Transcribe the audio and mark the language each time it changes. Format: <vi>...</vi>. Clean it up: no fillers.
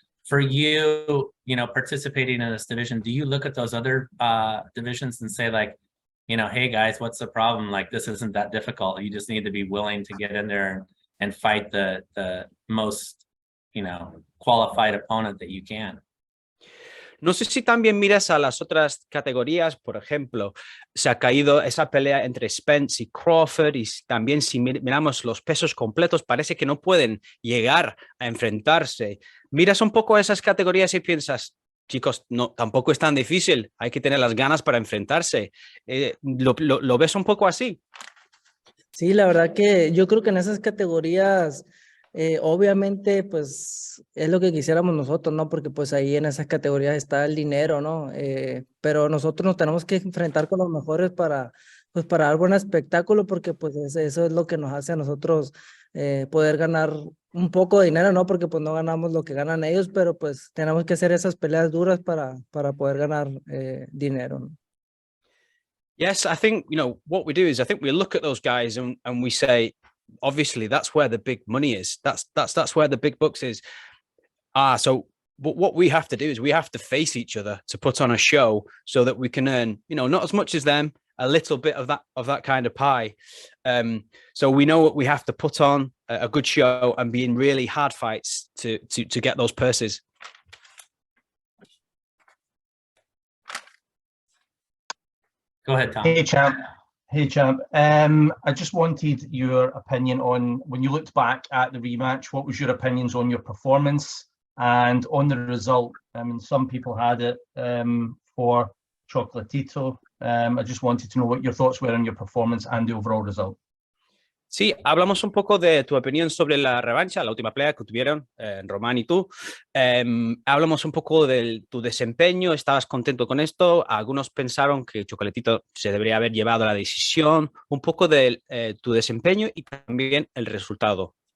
<en>For you, participating in this division, do you look at those other divisions and say, like, you know, hey guys, what's the problem? Like, this isn't that difficult. You just need to be willing to get in there and fight the most, you know, qualified opponent that you can.</en> <es>No sé si también miras a las otras categorías, por ejemplo, se ha caído esa pelea entre Spence y Crawford, y también si miramos los pesos completos, parece que no pueden llegar a enfrentarse. Miras un poco a esas categorías y piensas, chicos, no, tampoco es tan difícil, hay que tener las ganas para enfrentarse. ¿Lo ves un poco así? Sí, la verdad que yo creo que en esas categorías, obviamente, pues es lo que quisiéramos nosotros, ¿no? Porque pues ahí en esas categorías está el dinero, ¿no? Pero nosotros nos tenemos que enfrentar con los mejores pues, para dar buen espectáculo, porque pues eso es lo que nos hace a nosotros poder ganar un poco de dinero, ¿no? Porque pues no ganamos lo que ganan ellos, pero pues tenemos que hacer esas peleas duras para poder ganar dinero, ¿no?</es> <en>Yes, I think, you know, what we do is I think we look at those guys and we say, obviously, that's where the big money is. That's where the big bucks is. So but what we have to do is we have to face each other to put on a show so that we can earn, you know, not as much as them, a little bit of that kind of pie. So we know what we have to put on a good show and be in really hard fights to get those purses. Go ahead, Tom. Hey, champ. Hey, champ. I just wanted your opinion on, when you looked back at the rematch, what was your opinions on your performance and on the result? I mean, some people had it for Chocolatito. I just wanted to know what your thoughts were on your performance and the overall result.</en> <es>Sí, hablamos un poco de tu opinión sobre la revancha, la última pelea que tuvieron Román y tú. Hablamos un poco de tu desempeño, ¿estabas contento con esto? Algunos pensaron que Chocolatito se debería haber llevado la decisión, un poco de tu desempeño y también el resultado.</es>